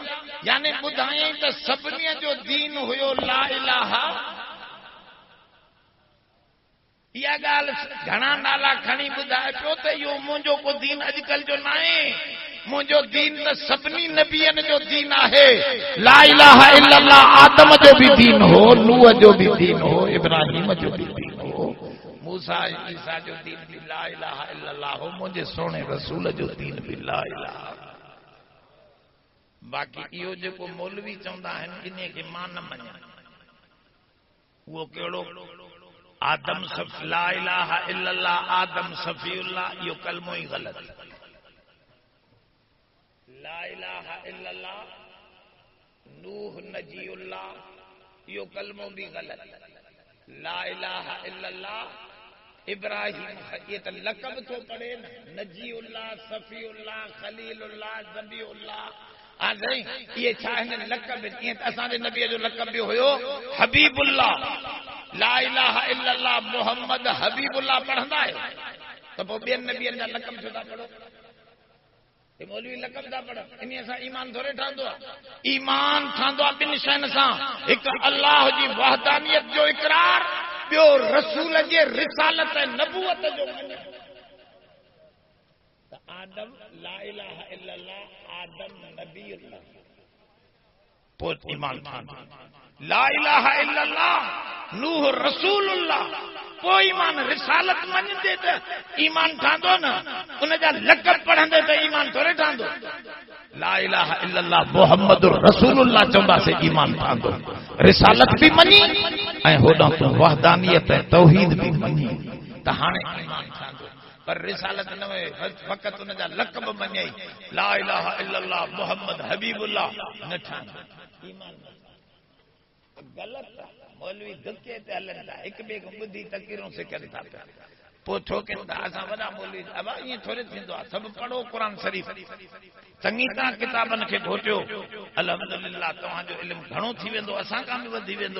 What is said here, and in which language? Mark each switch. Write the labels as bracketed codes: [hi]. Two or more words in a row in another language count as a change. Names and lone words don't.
[sd] यानी ॿुधायईं त सभिनी जो दीन हुयो [ar] لا إله. [sd] इहा ॻाल्हि घणा नाला खणी ॿुधाए पियो त इहो मुंहिंजो को दीन अॼुकल्ह जो न आहे, मुंहिंजो दीन त सभिनी नबियनि जो दीन आहे। [ar] لا إله إلا الله [sd] आदम जो बि दीन हो, नूह जो बि दीन हो, इब्राहिम जो बि दीन हो, मूसा ईसा जो दीन भी [ar] لا إله إلا الله [sd] हो, मुंहिंजे सोने रसूल जो दीन भी [ar] لا إله. [sd] बाक़ी इहो जेको मौलवी चवंदा आहिनि इन खे मां न मञा। उहो कहिड़ो? [ar] آدم لا إله إلا الله آدم صفي الله, [sd] इहो कलमो ई ग़लति। [ar] لا إله إلا الله نوح نجي الله, [sd] इहो कलमो भी ग़लति। [ar] لا إله إلا الله إبراهيم, [sd] ये त लक़ब थो पढ़े न, नजीउल्लाह, सफीउल्लाह, खलीलुल्लाह, ज़बीउल्लाह। ये छा आहिनि लक़ब? ईअं त असांजे नबीअ जो लक़ब बि हुयो हबीबुल्लाह। [ar] لا إله إلا الله محمد حبيب الله [sd] पढ़ंदा आहियो त पोइ ॿियनि नबियनि जा लक़ब छो था पढ़ो? हे मौलवी लक़ब था पढ़, इन सां ईमान थोरे ठहंदो आहे। ईमान ठहंदो आहे ॿिनि शयुनि सां, हिकु अल्लाह जी वहदानियत जो इक़रार, ॿियो रसूल जे रिसालत ऐं नबूवत जो मञणु। [ar] त آدم لا إله إلا الله آدم نبي الله, [sd] पोइ ईमान ठहंदो। [ar] لا إله إلا الله نوح رسول الله, [sd] पोइ ईमान रिसालत मञंदे त ईमान ठहंदो न। उन जा लक़ब पढ़ंदे त ईमान थोरे ठहंदो। [ar] لا إله إلا الله محمد رسول الله [sd] चवंदासीं ईमान ठहंदो। रिसालत भी मनी ऐं होॾां तूं वहदानियत ऐं तौहीद भी मनी त हाणे ईमान ठहंदो। पर रिसालत न वे फ़क़त उन जा लक़ब मञई [ar] لا إله إلا الله محمد حبيب الله [sd] न ठहंदो ईमान गलत। मौलवी धके ते हलन था, हिक ॿिए खे ॿुधी तकरीरूं सिखनि था पिया, पोइ ठोकनि था। असां वॾा मौलवी अब ईअं थोरे थींदो आहे। सभु पढ़ो क़ुर शरीफ़, चङी तरह किताबनि खे घोटियो, अल्हम्दुलिल्लाह तव्हांजो इल्मु घणो थी वेंदो, असां खां बि वधी वेंदो।